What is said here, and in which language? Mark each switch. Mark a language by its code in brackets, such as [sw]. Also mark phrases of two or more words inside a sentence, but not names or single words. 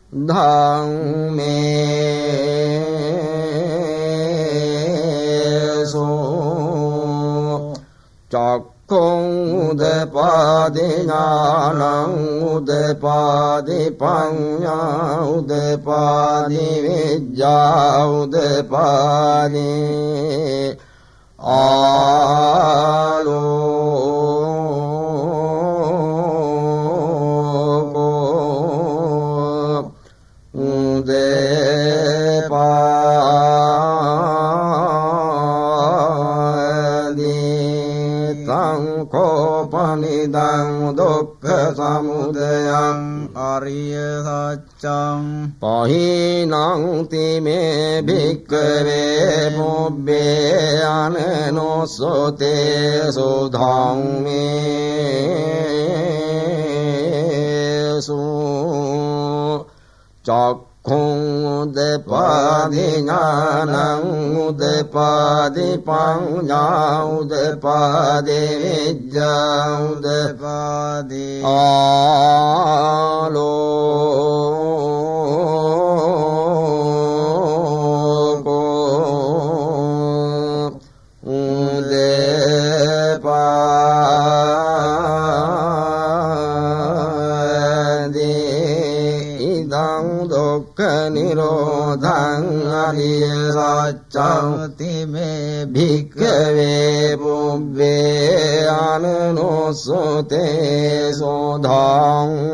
[pi] ධම්මේ චක්ඛුං උදපාදි ඥානං උදපාදි පඤ්ඤා උදපාදි විද්‍යා උදපාදි ආලෝකෝ උදපාදි තං කෝපනිදං දුක්ඛ සමුදයං අරිය සත්‍යං පහිනං තිමේ භික්ඛවේ පුබ්බේ අනේනොසුතේ සෝධං මේ සෝ චක්ඛුං උදපාදි ඥානං උදපාදි පඤ්ඤා උදපාදි විද්‍යා උදපාදි ආලෝකෝ උදපාදි ඉදං දුක්ඛ නිරෝධං අරිය සත්‍යං තිමේ භික්ඛවේ පුබ්බේ අනේනොසුතේ සෝධං